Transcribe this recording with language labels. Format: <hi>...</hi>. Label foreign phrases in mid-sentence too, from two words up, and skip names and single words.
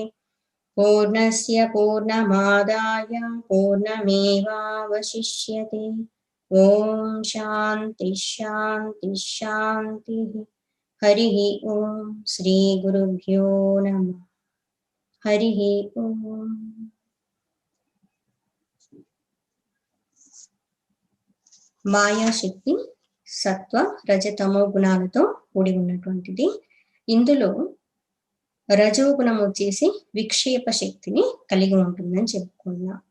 <sa>पूर्णस्य पूर्णमादाय पूर्णमेवावशिष्यते. ॐ शान्ति शान्ति शान्ति. हरिः ओम्। श्री गुरुभ्यो नमः. हरिः ओम्.</sa> <te>మాయా శక్తి సత్వ రజతమో గుణాలతో కూడి ఉన్నటువంటిది. ఇందులో రజోగుణం వచ్చేసి విక్షేప శక్తిని కలిగి ఉంటుందని చెప్పుకున్నా.</te>